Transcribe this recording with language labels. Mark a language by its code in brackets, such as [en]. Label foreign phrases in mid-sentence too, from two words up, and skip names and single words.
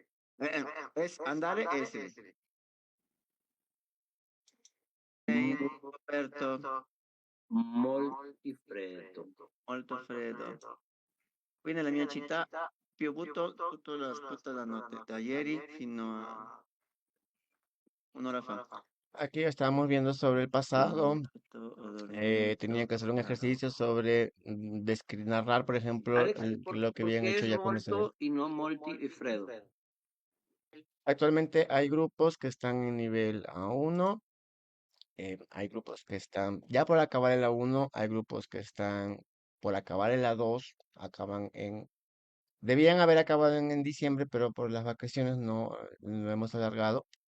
[it] Andare e essere. Roberto, molti freddo. molto freddo. Qui nella mia città ha piovuto tutta la notte, da ieri fino a un'ora fa. [es] Aquí estamos viendo sobre el pasado. Tenía que hacer un ejercicio sobre narrar, por ejemplo, lo que habían hecho ya cuando se ve. [it] molto e non molti e freddo. [es] Actualmente hay grupos que están en nivel A1, hay grupos que están ya por acabar el A1, hay grupos que están por acabar el A2, debían haber acabado en diciembre, pero por las vacaciones no lo hemos alargado.